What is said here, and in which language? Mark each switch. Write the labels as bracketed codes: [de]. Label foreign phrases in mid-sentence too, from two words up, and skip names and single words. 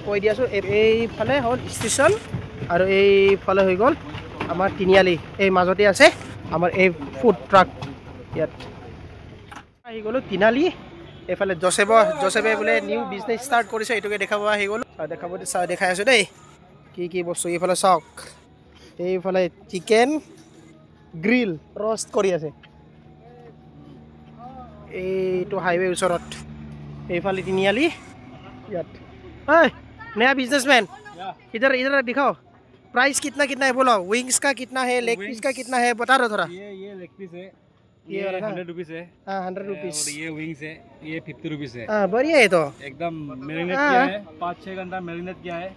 [as] কৈ দি আছোঁ এইফালে হ'ল ষ্টেচন আৰু এইফালে হৈ গ'ল আমাৰ তিনিআলি এই মাজতে আছে আমাৰ এই [en] food truck [as] ইয়াত আহি গ'লোঁ তিনিআলি এইফালে জোচেফে বোলে [en] new business start [as] কৰিছে এইটোকে দেখাব আহি গ'লোঁ দেখাই আছোঁ দেই কি বস্তু এইফালে চাওক এইফালে [en] chicken grill roast [as] কৰি আছে এইটো হাইৱে ওচৰত এইফালে তিনিআলি ইয়াত [hi] नया बिजनेसमैन इधर दिखाओ प्राइस कितना है बोलो विंग्स का कितना है [en] leg piece [hi] का कितना है बता दो थोड़ा ये [en] leg piece [hi] है ये 100 रुपीस है 100 रुपीस और ये विंग्स है ये 50 रुपीस है बढ़िया है तो एकदम मैरिनेट किया है 5-6 घंटा मैरिनेट किया है